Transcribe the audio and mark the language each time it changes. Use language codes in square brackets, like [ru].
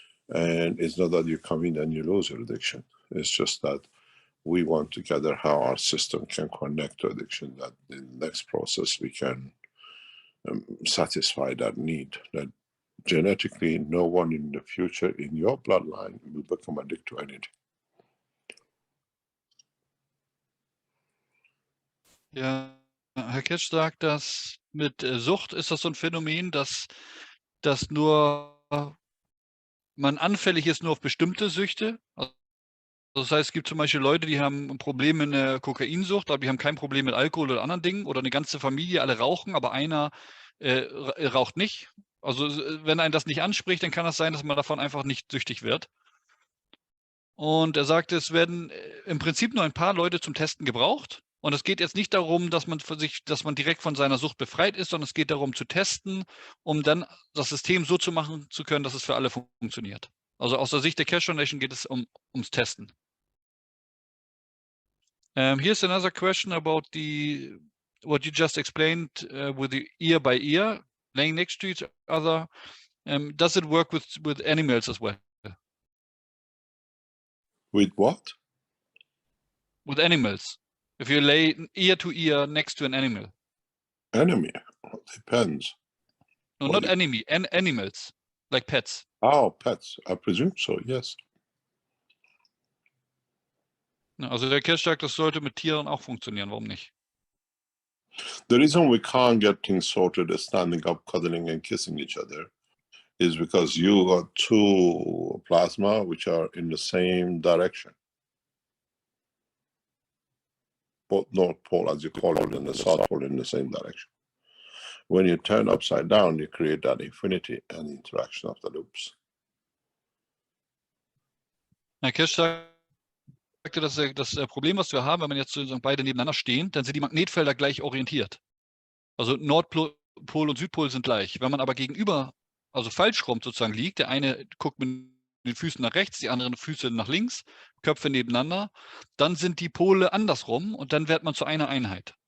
[en] And it's not that you come in and you lose your addiction. It's just that we want to gather how our system can connect to addiction, that in the next process we can satisfy that need, that genetically no one in the future in your bloodline will become addicted to anything. [de] Ja, Herr Ketsch sagt, dass mit Sucht ist das so ein Phänomen, dass nur man anfällig ist nur auf bestimmte Süchte. Also das heißt, es gibt zum Beispiel Leute, die haben ein Problem mit einer Kokainsucht, aber die haben kein Problem mit Alkohol oder anderen Dingen, oder eine ganze Familie, alle rauchen, aber einer raucht nicht. Also wenn einen das nicht anspricht, dann kann es sein, dass man davon einfach nicht süchtig wird. Und er sagte, es werden im Prinzip nur ein paar Leute zum Testen gebraucht. Und es geht jetzt nicht darum, dass man direkt von seiner Sucht befreit ist, sondern es geht darum zu testen, um dann das System so zu machen zu können, dass es für alle funktioniert. Also aus der Sicht der Keshe Foundation geht es ums Testen. [en] Here's another question about what you just explained with the ear by ear, laying next to each other. Does it work with animals as well? With what? With animals. If you lay ear to ear next to an animal. Enemy? Depends. No, What not enemy, animals, like pets. Oh, pets. I presume so, yes. [de] Also der Keshe sagt, das sollte mit Tieren auch funktionieren. Warum nicht? [en] The reason we can't get things sorted as standing up, cuddling and kissing each other is because you got 2 plasma which are in the same direction. both North Pole, as you call it, and the South Pole in the same direction. When you turn upside down, you create that infinity and interaction of the loops. [de] Herr Kirsch sagte, dass das Problem, was wir haben, wenn man jetzt sozusagen beide nebeneinander stehen, dann sind die Magnetfelder gleich orientiert. Also Nordpol und Südpol sind gleich. Wenn man aber gegenüber, also falsch rum sozusagen liegt, der eine guckt mit den Füßen nach rechts, die anderen Füße nach links, Köpfe nebeneinander, dann sind die Pole andersrum und dann wird man zu einer Einheit.